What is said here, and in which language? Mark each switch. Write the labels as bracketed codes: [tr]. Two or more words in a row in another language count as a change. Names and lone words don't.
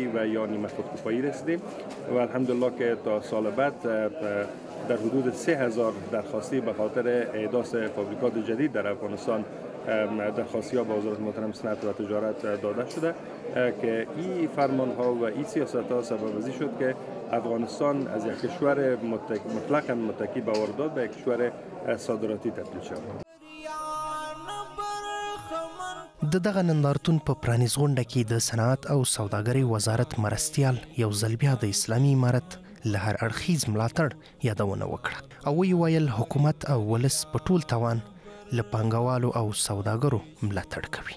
[fa] و یا نیمه خودکفایی رسیدیم و الحمدلله که تا سال بعد در حدود 3000 درخواستی به خاطر احداث فابریکات جدید در افغانستان درخواستی ها به وزارت محترم صنعت و تجارت داده شده که این فرمان ها و این سیاست ها سبب‌وزی شد که افغانستان از یک کشور مطلقاً متکی به واردات به یک کشور صادراتی تبدیل شد. [ps] د دغه نندارتون په پرانیز غونډه کې د صنعت او سوداګرۍ وزارت مرستیال یو ځل بیا د اسلامي امارت له هر اړخیز ملاتړ یادونه وکړه او ویې ویل حکومت او ولس په ټول توان له پانګوالو او سوداګرو ملاتړ کوي.